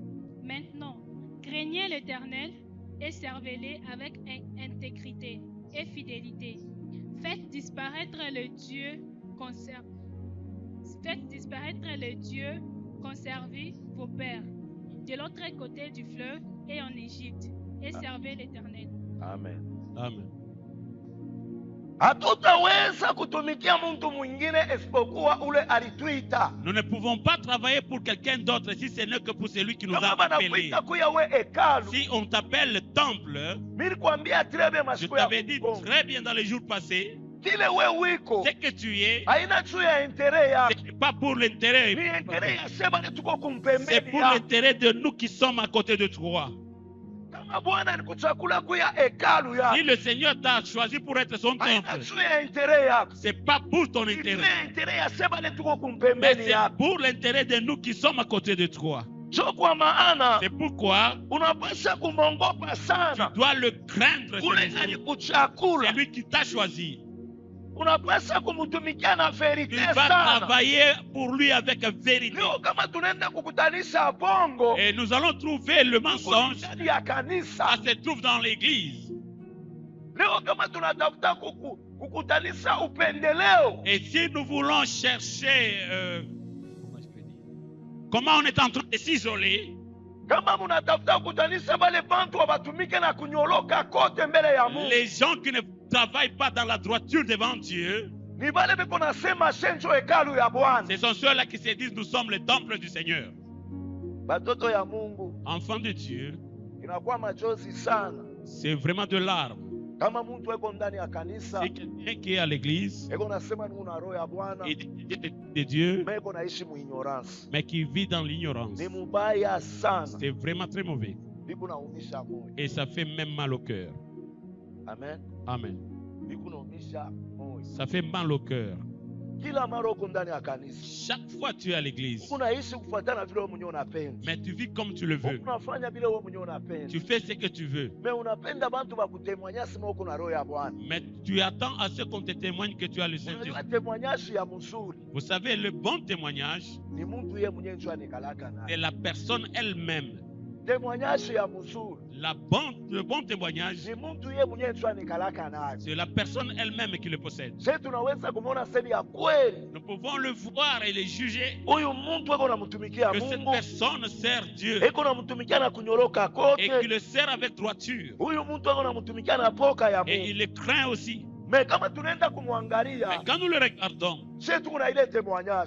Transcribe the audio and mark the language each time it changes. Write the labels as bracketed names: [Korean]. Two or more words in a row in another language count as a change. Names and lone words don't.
[French] Maintenant, craignez l'Éternel et servez-le avec intégrité et fidélité. Faites disparaître le Dieu conservé vos pères de l'autre côté du fleuve et en Égypte, et servez l'Éternel. Amen. Amen. [Swahili] Hatutaweza kutumikia mtu mwingine isipokuwa ule alituita. [French] Nous ne pouvons pas travailler pour quelqu'un d'autre si ce n'est que pour celui qui nous [Swahili] Kama [French] a appelés. [Swahili] banakuita kuya we hekalu, [French] Si on t'appelle le temple, [Swahili] mimi nikwambia trebe [French] je [Swahili] masiku ya [French] t'avais dit [Swahili] Kongo. [French] très bien dans les jours passés, [Swahili] Kile we wiko [French] ce que tu es, [Swahili] haina juu ya intere yako. [French] ce n'est pas pour l'intérêt, [Swahili] Ni intere ya seba ni tuko [French] c'est [Swahili] kumpembeni [French] pour [Swahili] yako. [French] l'intérêt de nous qui sommes à côté de toi. [Swahili] Kama Bwana alikuchakula kuya hekalu [French] Si [Swahili] yako, [French] le Seigneur t'a choisi pour être son [Swahili] haina [French] temple, [Swahili] juu ya intere yako. [French] c'est pas pour ton [Swahili] Ni juu [French] intérêt, [Swahili] ya intere ya seba ni tuko [French] mais [Swahili] kumpembeni [French] c'est [Swahili] yako. [French] pour l'intérêt de nous qui sommes à côté de toi. [Swahili] So kwa maana [French] C'est pourquoi [Swahili] unapaswa kumwongopa [French] tu [Swahili] sana [French] dois le craindre, [Swahili] ule [French] celui-ci. [Swahili] alikuchakula. [French] C'est lui qui t'a choisi. [Swahili] Unapaswa kumtumikia na [French] Tu [Swahili] verite [French] vas [Swahili] sana. [French] travailler pour lui avec vérité. [Swahili] Leo kama tunaenda kukutanisha bongo, [French] Et nous allons trouver le mensonge. [Swahili] ndani ya kanisa. [French] Ça se trouve dans l'église. [Swahili] Leo kama tunatafuta kukutanisha upendeleo, [French] Et si nous voulons chercher, comment je peux dire, comment on est en train de s'isoler, [Swahili] kama munatafuta kukutanisha bale bantu wabatumike na kunyoloka kote mbele ya Mungu, [French] les gens qui ne travaillent pas dans la droiture devant Dieu, [Swahili] ni bale beko nasema shenjo hekalu ya Bwana. [French] ce sont ceux-là qui se disent nous sommes le temple du Seigneur. [Swahili] Batoto ya Mungu [French] Enfants de Dieu, [Swahili] inakuwa machozi sana [French] c'est vraiment de larmes. [Swahili] kama mtu eko ndani ya kanisa [French] C'est quelqu'un qui est à l'église [Swahili] eko nasema ni una roho ya Bwana, [French] et de Dieu, [Swahili] mais eko naishi mu ignorance. [French] mais qui vit dans l'ignorance. [Swahili] Ni mubaya sana, [French] C'est vraiment très mauvais. [Swahili] biku naumisha moyo. [French] Et ça fait même mal au cœur. [Swahili] Amen. [French] Amen. [Swahili] Biku naumisha moyo. [French] Ça fait mal au cœur. [Swahili] kila mara uko ndani ya kanisa [French] Chaque fois tu es à l'église, [Swahili] unaishi kufuatana vile wewe mwenyewe unapenda, [French] mais tu vis comme tu le veux. [Swahili] unafanya vile wewe mwenyewe unapenda, [French] Tu fais ce que tu veux. [Swahili] mais unapenda bantu bakutemwanya sema uko na roho ya Bwana. [French] Mais tu attends à ce qu'on te témoigne que tu as le Saint-Esprit. [Swahili] Unajua témoignage ya mzuri [French] Vous savez, le bon témoignage, [Swahili] ni mtu yeye mwenyewe ndio anikalaka [French] c'est [Swahili] naye. [French] la personne elle-même. [Swahili] Témoignage ya mzuri [French] Le bon témoignage, [Swahili] ni mtu yeye mwenyewe ndio anikalaka naye. [French] c'est la personne elle-même qui le possède. [Swahili] Je tunaweza kumuona seli ya kweli, [French] Nous pouvons le voir et le juger [Swahili] huyu mtu eko namtumikia [French] que cette [Swahili] Mungu, [French] personne sert Dieu [Swahili] eko namtumikia na kunyoroka [French] et [Swahili] kote, [French] qu'il le sert avec droiture. [Swahili] huyu mtu eko namtumikia na poka ya [French] Et [Swahili] Mungu. [French] il le craint aussi. [Swahili] Mais kama tunaenda [French] Mais [Swahili] kumwangalia, [French] quand nous le regardons, [Swahili] je tuko na ile témoignage,